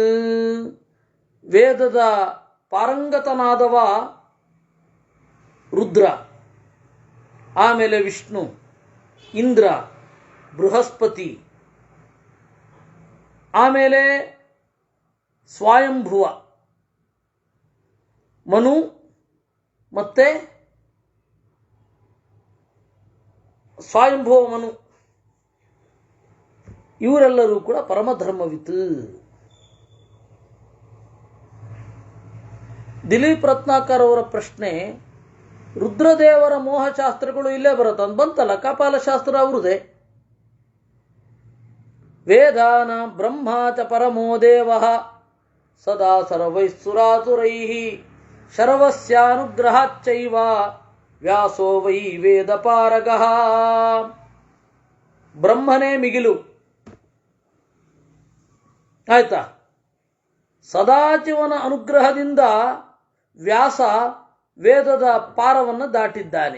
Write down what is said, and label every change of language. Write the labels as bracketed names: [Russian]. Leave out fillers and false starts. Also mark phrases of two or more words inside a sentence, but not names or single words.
[Kannada] ವೇದದ ಪಾರಂಗತನಾದವ ರುದ್ರ, ಆಮೇಲೆ ವಿಷ್ಣು, ಇಂದ್ರ, ಬೃಹಸ್ಪತಿ, ಆಮೇಲೆ ಸ್ವಯಂಭುವ ಮನು ಮತ್ತೆ ಸ್ವಯಂಭುವ ಮನು, ಇವರೆಲ್ಲರೂ ಕೂಡ ಪರಮಧರ್ಮವಿತ್ತು. ದಿಲೀಪ್ ರತ್ನಾಕರ್ ಅವರ ಪ್ರಶ್ನೆ, ರುದ್ರದೇವರ ಮೋಹಶಾಸ್ತ್ರಗಳು ಇಲ್ಲೇ ಬರುತ್ತೆ ಅಂತ ಬಂತಲ್ಲ, ಕಪಾಲಶಾಸ್ತ್ರ ಅವ್ರದೇ. [Sanskrit] ವೇದಾನ ಬ್ರಹ್ಮ ಚ ಪರಮೋ ದೇವ ಸದಾ ಸರ್ವೈಃ ಶರವಸ್ಯಾನುಗ್ರಹಾಚ್ಚೈವ ವ್ಯಾಸೋ ವೈ ವೇದ ಪಾರಗಃ. [Kannada] ಬ್ರಹ್ಮನೇ ಮಿಗಿಲು, ಆಯ್ತಾ? ಸದಾಶಿವನ ಅನುಗ್ರಹದಿಂದ ವ್ಯಾಸ ವೇದದ ಪಾರವನ್ನು ದಾಟಿದ್ದಾನೆ.